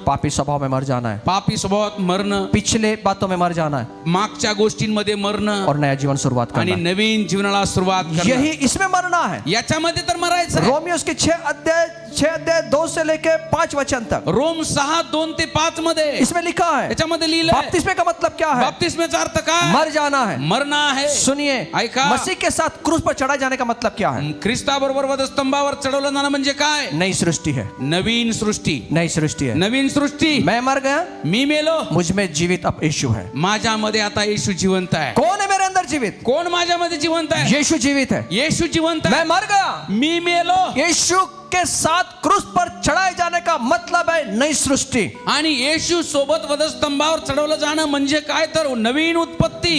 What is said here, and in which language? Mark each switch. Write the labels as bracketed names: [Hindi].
[Hindi] पापी स्वभाव में मर जाना है. [Marathi] पापी स्वभावात मरणं, [Hindi] पिछले बातों में मर जाना है [Marathi] मागच्या गोष्टींमध्ये मरणं [Hindi] और नया जीवन शुरुआत [Marathi] आणि [Hindi] करना है. [Marathi] नवीन जीवनाला सुरुवात करणं. [Hindi] यही इसमें मरना है. [Marathi] याच्यामध्ये तर मरायचं आहे. [Hindi] रोमियोस के 6 अध्याय 2 से लेके 5 वचन तक [Marathi] रोम 6:2 ते 5 मध्ये [Hindi] इसमें लिखा है. [Marathi] याच्यामध्ये लिहिलंय. [Hindi] बपतिस्मे का मतलब क्या है? [Marathi] बाप्तिस्म्याचा अर्थ काय? [Hindi] मर जाना है. [Marathi] मरणं आहे. [Hindi] सुनिए, [Marathi] ऐका. [Hindi] मसीह के साथ क्रूस पर चढ़ाए जाने का मतलब क्या है? [Marathi] ख्रिस्ताबरोबर वधस्तंभावर चढवलं जाणं म्हणजे काय? [Hindi] नई सृष्टि है. [Marathi] नवीन सृष्टी. [Hindi] नई सृष्टि है. [Marathi] नवीन सृष्टी. [Hindi] मैं मर गया, [Marathi] मी मेलो, [Hindi] मुझ में जीवित अब यीशु है. [Marathi] माझ्यामध्ये आता येशू जिवंत आहे. [Hindi] कौन है मेरे अंदर जीवित? [Marathi] कोण माझ्यामध्ये जिवंत आहे? [Hindi] यीशु जीवित है. [Marathi] येशू जिवंत [Hindi] मैं [Marathi] आहे. [Hindi] मर गया, [Marathi] मी मेलो, [Hindi] यीशु के साथ क्रूस पर चढ़ाए जाने का मतलब है नई सृष्टि। [Marathi] आणि येशू सोबत वधस्तंभावर चढवलं जाणं म्हणजे काय तर नवीन उत्पत्ती।